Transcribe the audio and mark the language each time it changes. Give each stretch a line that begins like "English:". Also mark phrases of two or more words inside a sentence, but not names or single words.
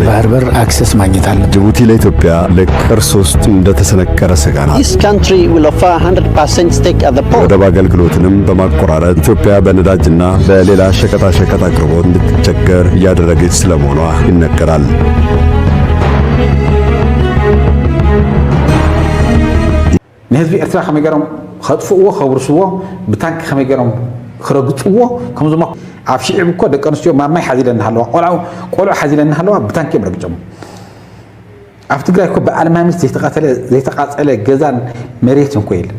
Amharic: ባህር በር አክሰስ ማግኘት አለ። ጅቡቲ ለኢትዮጵያ ለቅርስ ውስጥ እንደተሰነቀረ ስጋ ናት። ወደብ አገልግሎትንም በማቆራረጥ ኢትዮጵያ በነዳጅና በሌላ ሸቀጣሸቀጥ አቅርቦት እንድትቸገር እያደረገች ስለመሆኗ ይነገራል።
Tigrinya: ንህዝቢ ኤርትራ ከመይ ገይሮም ከጥፍእዎ ከብርስዎ ብታንኪ ከመይ ገይሮም ክረግፅዎ ከምዞማ ኣብ ሽዒብ እኮ ደቂ ኣንስትዮ ማማይ ሓዚለና ኣለዋ ቆልዑ ሓዚለና ኣለዋ ብታንኪ እዮም ረግጮም። ኣብ ትግራይ እኮ ብኣልማሚት ዘይተቃፀለ ገዛን መሬትን እኮ የለን።